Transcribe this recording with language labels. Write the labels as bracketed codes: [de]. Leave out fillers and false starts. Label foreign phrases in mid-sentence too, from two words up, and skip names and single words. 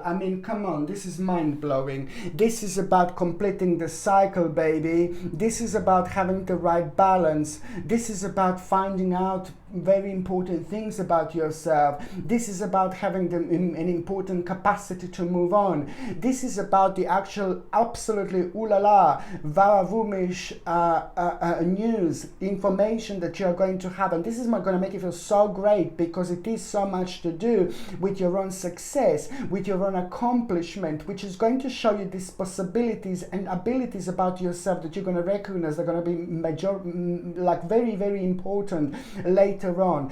[en] I mean, come on, this is mind-blowing. This is about completing the cycle, baby. This is about having the right balance. This is about finding out very important things about yourself. This is about having an important capacity to move on. This is about the actual absolutely [fr] ooh la la, [en] varavumish news, information that you're going to have. And this is going to make you feel so great, because it is so much to do with your own success, with your own accomplishment, which is going to show you these possibilities and abilities about yourself that you're going to recognize. They're going to be very, very important later on.